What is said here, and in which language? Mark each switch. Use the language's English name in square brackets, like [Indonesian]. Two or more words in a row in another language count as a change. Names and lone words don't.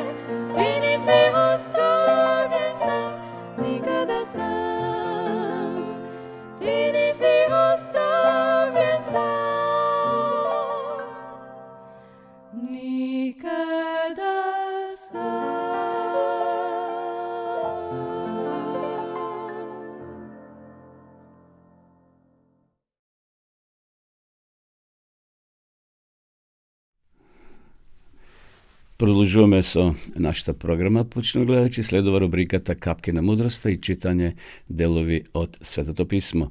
[Serbian] Ti nisi ostavljen sam, nikada sam. Ti nisi ostavljen sam, nikada sam. [Macedonian] Продолжуваме со нашата програма, почнемо гледачи, следува рубриката Капки на мудроста и читање делови од Светото писмо.